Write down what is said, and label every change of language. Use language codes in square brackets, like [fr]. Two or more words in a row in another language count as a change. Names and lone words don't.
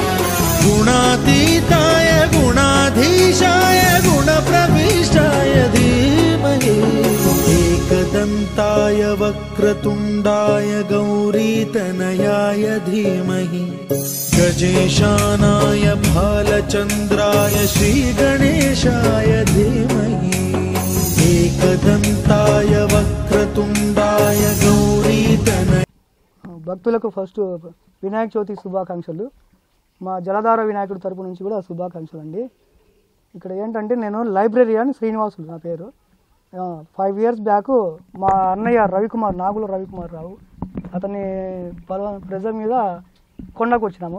[sa] गुणातीताय गुणाधीशाय गुणप्रविष्टाय धीमहि एकदन्ताय वक्रतुण्डाय गौरीतनयाय धीमहि गजेशानाय भालचन्द्राय श्रीगणेशाय धीमहि एकदन्ताय वक्रतुण्डाय गौरीतनय [te] భక్తులకు ఫస్ట్ వినాయక చవితి శుభాకాంక్షలు. మా జలధార వినాయకుడి తరపు నుంచి కూడా శుభాకాంక్షలు అండి. ఇక్కడ ఏంటంటే నేను లైబ్రరీయన్ శ్రీనివాసులు నా పేరు. [en] 5 years back [te] మా అన్నయ్య రవికుమార్, నాగుల రవికుమార్ రావు, అతన్ని ప్రెజర్ మీద కొండకు వచ్చినాము.